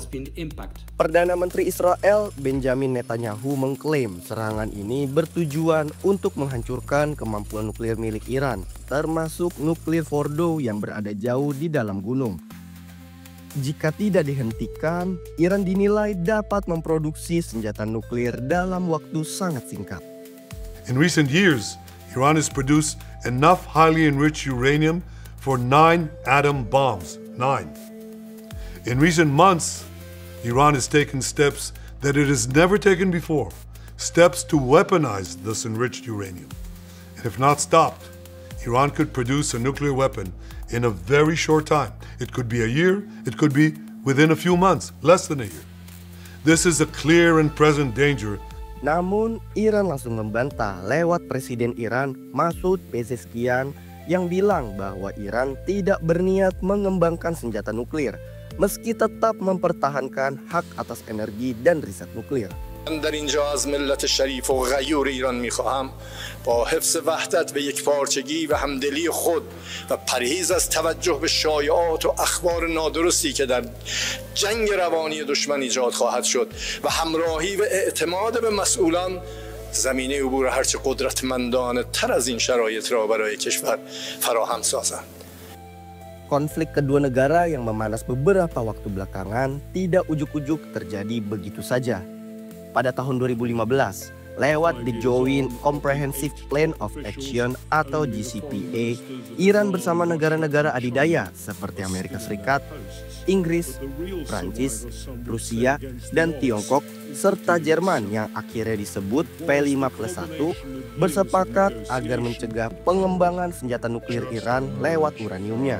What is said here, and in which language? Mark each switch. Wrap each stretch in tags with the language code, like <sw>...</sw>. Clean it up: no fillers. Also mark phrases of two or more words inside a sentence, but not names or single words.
<id>Perdana Menteri Israel Benjamin Netanyahu mengklaim serangan ini bertujuan untuk menghancurkan kemampuan nuklir milik Iran, termasuk nuklir Fordow yang berada jauh di dalam gunung. Jika tidak dihentikan, Iran dinilai dapat memproduksi senjata nuklir dalam waktu sangat singkat.</id> <en>In recent years, Iran has produced enough highly enriched uranium for 9 atom bombs. 9. In recent months, Iran has taken steps that it has never taken before, steps to weaponize this enriched uranium. And if not stopped, Iran could produce a nuclear weapon in a very short time. It could be a year, it could be within a few months, less than a year. This is a clear and present danger.</en> <id>Namun, Iran langsung membantah lewat Presiden Iran Masoud Pezeshkian yang bilang bahwa Iran tidak berniat mengembangkan senjata nuklir, meski tetap mempertahankan hak atas energi dan riset nuklir.</id> <fa>در اینجا از ملت شریف و غیور ایران میخواهم با حفظ وحدت و یکپارچگی و همدلی خود و پرهیز از توجه به شایعات و اخبار نادرستی که در جنگ روانی دشمن ایجاد خواهد شد و همراهی و اعتماد به مسئولان زمینه عبور هرچه قدرتمندانه تر از این شرایط را برای کشور فراهم سازند.</fa> <id>Konflik kedua negara yang memanas beberapa waktu belakangan tidak ujuk-ujuk terjadi begitu saja. Pada tahun 2015, Lewat the Joint Comprehensive Plan of Action atau JCPA, Iran bersama negara-negara adidaya seperti Amerika Serikat, Inggris, Prancis, Rusia, dan Tiongkok, serta Jerman yang akhirnya disebut P5+1, bersepakat agar mencegah pengembangan senjata nuklir Iran lewat uraniumnya.</id>